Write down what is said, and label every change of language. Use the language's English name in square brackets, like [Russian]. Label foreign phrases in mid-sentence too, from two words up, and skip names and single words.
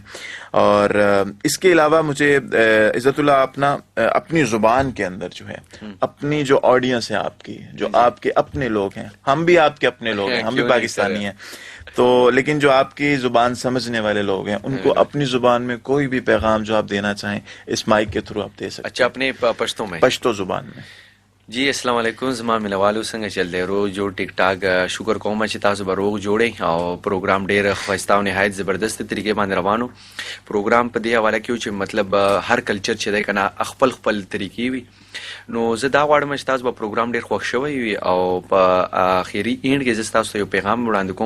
[Urdu] اور اس کے علاوہ مجھے عزت اللہ اپنی زبان کے اندر جو ہے اپنی جو آڈینس ہے آپ کی، جو آپ کے اپنے لوگ ہیں، ہم بھی آپ کے اپنے لوگ ہیں، ہم بھی پاکستانی ہیں، تو لیکن جو آپ کی زبان سمجھنے والے لوگ ہیں ان کو اپنی زبان میں کوئی بھی پیغام جو آپ دینا چاہیں اس مائک کے تھرو آپ دے سکتے ہیں. اچھا، اپنے پشتو میں، پشتو زبان میں. [Arabic] جی السلام علیکم. [Pashto] زما ملوالو څنګه چل دی روز جوړ ټیک ټاک. شکر کوم چې تاسو به روغ جوړئ او پروګرام ډیر ښایسته او نهایت زبردست طریقې باندې روانو. پروګرام په دې حواله کې چې مطلب هر کلچر چې دی کنه خپل طریقې وي، نو زه دا غواړم چې تاسو به پروګرام ډیر خوښ شوی وي او په اخیری اینډ کې زه تاسو ته یو پیغام وړاندې کوم.